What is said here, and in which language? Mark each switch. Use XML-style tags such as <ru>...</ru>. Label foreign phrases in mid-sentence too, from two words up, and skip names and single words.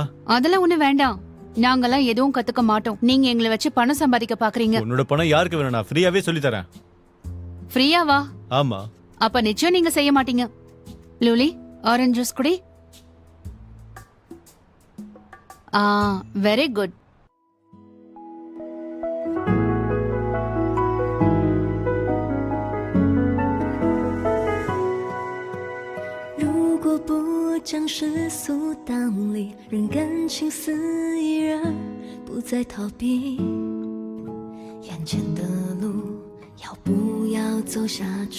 <ta>அதெல்லாம் ஒண்ணு வேண்டாம். நாங்கெல்லாம் எதுவும் கத்துக்க மாட்டோம். நீங்க எங்களை வச்சு பணம் சம்பாதிக்க பாக்குறீங்க. உன்னோட பணம் யாருக்கு வேணும்? நான் ஃப்ரீயாவே சொல்லி தரேன். ஃப்ரீயாவா? ஆமா. அப்ப நிச்சயம் நீங்க செய்ய மாட்டீங்க. லூலி</ta> <en>orange juice</en> <ta>குடி.</ta> <en>very good.</en> <zh>如果不将世俗当理，让感情肆意而不再逃避，眼前的路要不要走下去？</zh>